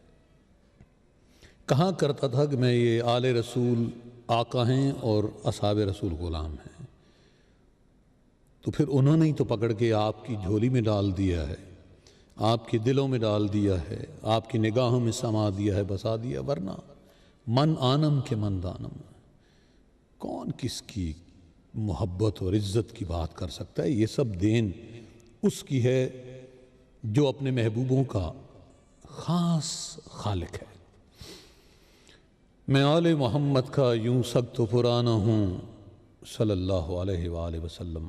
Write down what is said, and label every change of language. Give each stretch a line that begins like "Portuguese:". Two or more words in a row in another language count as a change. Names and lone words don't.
Urdu: کہاں کرتا تھا کہ میں یہ آل رسول آقا ہیں اور اصحاب رسول غلام ہیں، تو پھر انہوں نے ہی تو پکڑ کے آپ کی جھولی میں ڈال دیا ہے، آپ کے دلوں میں ڈال دیا ہے، آپ کی نگاہوں میں سما دیا ہے، بسا دیا، ورنہ
Persian: من آنم کے من دانم،
Urdu: کون کس کی محبت اور عزت کی بات کر سکتا ہے؟ یہ سب دین اس کی ہے جو اپنے محبوبوں کا خاص خالق ہے۔ میں آل محمد کا یوں سخت و پرانا ہوں
Arabic: صلی اللہ علیہ وآلہ وسلم۔